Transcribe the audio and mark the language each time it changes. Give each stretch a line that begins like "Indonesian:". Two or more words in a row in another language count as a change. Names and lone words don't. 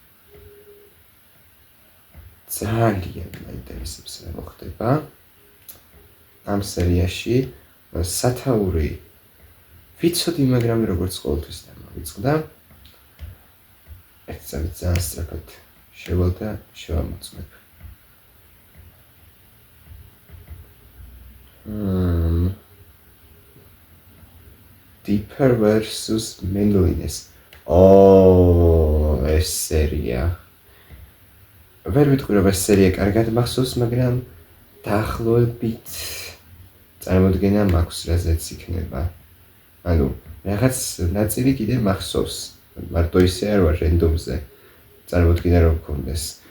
Georgian: ძალიან მაინტერესებს რა მოხდება ამ სერიაში. სათაური ვიცოდი, მაგრამ როგორც ყოველთვის დამავიწყდა. ერთ წამით ძალიან სწრაფად შევალ და შევამოწმებ. Deeper versus Manliness. ეს სერია. ვერ ვიტყვი რომ ეს სერია კარგად მახსოვს, მაგრამ დაახლოებით წარმოდგენა მაქვს რაზეც იქნება. ანუ რაღაც ნაწილი კიდე მახსოვს. მარტო ისე არ ვარ რენდომზე. წარმოდგენა რომ მქონდეს.